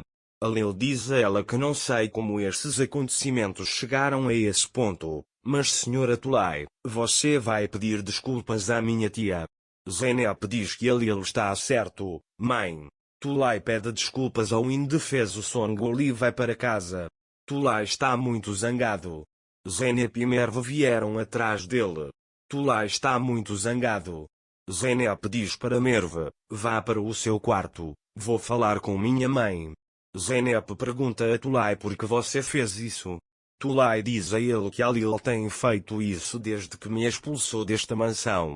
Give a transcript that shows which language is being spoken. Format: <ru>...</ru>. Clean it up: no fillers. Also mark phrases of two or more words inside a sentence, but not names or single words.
<pt>Lil diz a ela que não sei como esses acontecimentos chegaram a esse ponto, mas Sra. Tulay, você vai pedir desculpas à minha tia. Zeynep diz que Lil está certo, mãe. Tulay pede desculpas ao indefeso Songul e vai para casa. Tulay está muito zangado. Zeynep e Merve vieram atrás dele. Tulay está muito zangado. Zeynep diz para Merve: "Vá para o seu quarto, vou falar com minha mãe." Zeynep pergunta a Tulay por que você fez isso. Tulay diz a ele que Lil tem feito isso desde que me expulsou desta mansão.</pt>